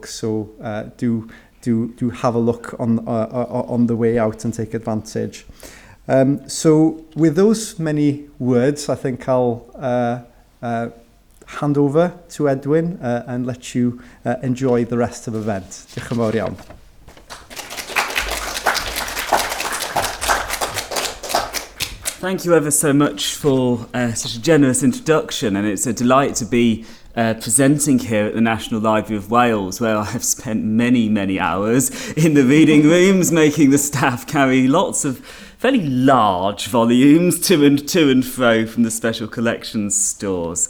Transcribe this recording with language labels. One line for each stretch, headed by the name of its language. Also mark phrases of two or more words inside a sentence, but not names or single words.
English: So do have a look on the way out and take advantage. So with those many words, I think I'll hand over to Edwin and let you enjoy the rest of the event.
Welsh: Diolch yn fawr iawn.
English: Thank you ever so much for such a generous introduction, and it's a delight to be presenting here at the National Library of Wales, where I have spent many hours in the reading rooms, making the staff carry lots of fairly large volumes to and fro from the special collections stores.